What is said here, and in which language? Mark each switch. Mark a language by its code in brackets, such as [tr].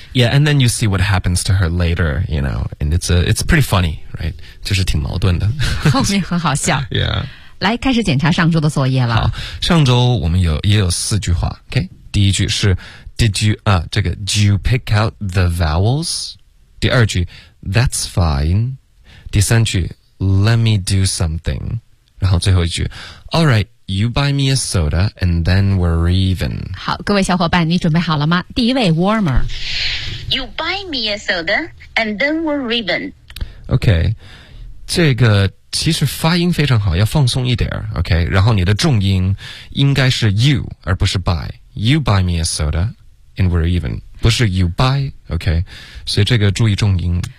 [en] Yeah, and then you see what happens to her later, you know, and it's pretty funny, right? [zh] 就是挺矛盾的。后面很好笑。 [en] Yeah. [zh] 来开始检查上周的作业了。好，上周我们也有四句话， OK? 第一句是 [en] do you pick out the vowels? [zh] 第二句 [en] that's fine. [zh] 第三句 [en] let me do something. [zh] 然后最后一句 [en] all right,You buy me a soda, and then we're even. [zh] 好，各位小伙伴，你准备好了吗？第一位 ，Warmer. [en] You buy me a soda, and then we're even. [zh] Okay, 这个其实发音非常好，要放松一点。 Okay, 然后你的重音应该是 you 而不是 buy. [en] You buy me a soda, and we're even. [zh] 不是 you buy. Okay, 所以这个注意重音。